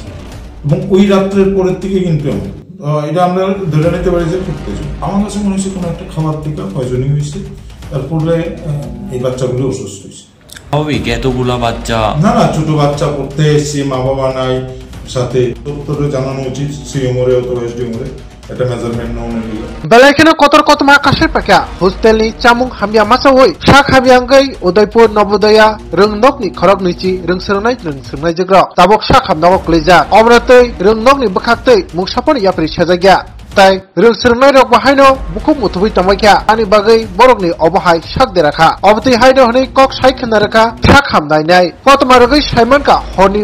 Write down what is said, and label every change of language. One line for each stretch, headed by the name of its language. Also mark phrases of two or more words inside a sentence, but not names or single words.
Bangla: এবং ওই রাত্রের পরের থেকে কিন্তু এটা আমরা ধরে নিতে পারি যে
English: food poison.
Bangla: আমার কাছে মনে হচ্ছে কোনো একটা খাবার থেকে পয়জনিং হয়েছে, তারপরে এই বাচ্চাগুলো অসুস্থ হয়েছে। স্বাভাবিক এতগুলা বাচ্চা? না না, ছোট বাচ্চা পড়তে এসছে, মা বাবা নাই সাথে, তোরে জানানো উচিত সিএমওরে অথবা এসডিএমওরে এটা মেজারমেন্ট নেওয়া নিল।
Kok Borok: Belakina kotor kot makasir pakya hostel ni chamung hamya masa hoi sak hamyangai Udaipur Nobodaya röngnok ni khorok nichi röngsernai jagra tabok sak hamnok kleja omratei röngnok ni bakhaktei mungsapon yapri sajagya tai röngsernai rok bahaino bukhuk mutubui tamakya ani bagai borok ni obohai sak derakha obti haino honi kok sai khnaraka sak hamnai nai potmaragoi saimanka honi